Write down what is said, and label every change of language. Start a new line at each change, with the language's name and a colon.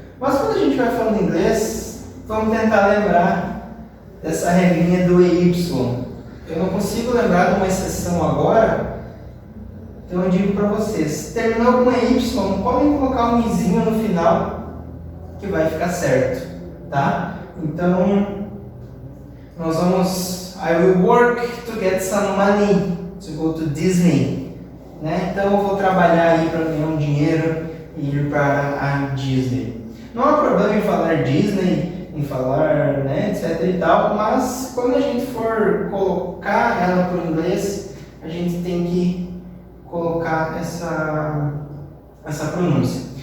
Portuguese: Mas quando a gente vai falando inglês, vamos tentar lembrar dessa regrinha do EY. Eu não consigo lembrar de uma exceção agora, então eu digo para vocês, terminou com EY, podem colocar um izinho no final, que vai ficar certo, tá? Então, nós vamos...
English: I will work to get some money to go to Disney.
Portuguese: Né? Então eu vou trabalhar aí para ganhar um dinheiro e ir para a Disney. Não há problema em falar Disney, em falar, né, etc e tal, mas quando a gente for colocar ela por inglês, a gente tem que colocar essa pronúncia.